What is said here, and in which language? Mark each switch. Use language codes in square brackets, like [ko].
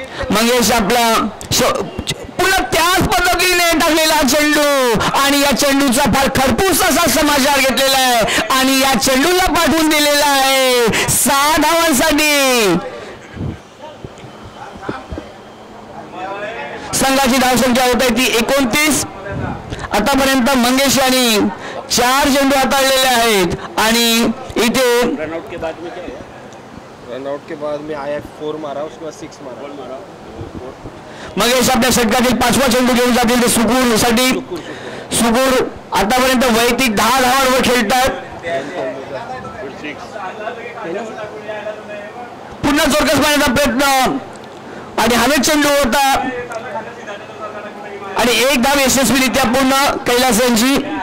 [mr] मंगेश आपला पुन्हा त्याच पद्धतीने टाकलेला चेंडू आणि या चेंडूचा फार खरपूस असा समाचार घेतलेला आहे आणि या चेंडूला पाठवून दिलेला आहे 6 धावांसाठी. संघाची धावसंख्या होत आहे ती 29. आतापर्यंत मंगेश यांनी 4 चेंडू हाताळलेले आहेत आणि इथे [hi] रनआउट के बाद में आया 4 मारा उसके बाद 6 मारा. [mr] मंगेश आपल्या षटकातील 5वा चेंडू घेऊन जातील ते सुकूरसाठी. सुकूर आतापर्यंत वैयक्तिक 10 धावांवर खेळतात. पुन्हा जोरकस मारण्याचा प्रयत्न आणि हवेत चेंडू होता आणि एक धाव यशस्वीरित्या पूर्ण कैलास यांची.